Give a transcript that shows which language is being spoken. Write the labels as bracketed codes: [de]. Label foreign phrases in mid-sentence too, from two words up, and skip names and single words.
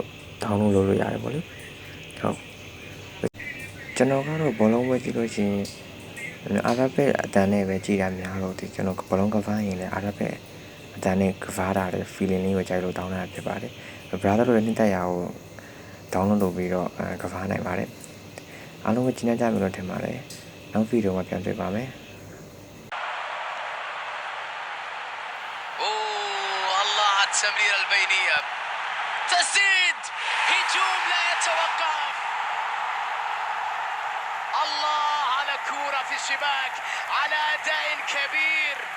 [my] download လုပ်လို့ရတယ်ပေါ့လေဟုတ်ကျွန်တော်ကတော့ဘောလုံးပဲကြည့်လို့ရှိရင်Arabic အတန်းနဲ့ပဲကြည်တာများတော့ဒီကျွန်တော်ဘောလုံးကစားရင်လည်းArabic အတန်းနဲ့ကစားတာတဲ့ feeling လေးကိုကြိုက်လို့တောင်းတာဖြစ်ပါတယ် brother တို့လည်းနှစ်သက်ရအောင် download လုပ်ပြီးတော့ကစားနိုင်ပါတယ်အားလုံးကိုကြည့်နေကြပြီလို့ထင်ပါတယ်နောက်ဗီဒီယိုမှာပြန်တွေ့ပါမယ် [ar] الله على التمريرة البينية، تسديد، هجوم لا يتوقف. الله على كرة في الشباك، على أداء كبير.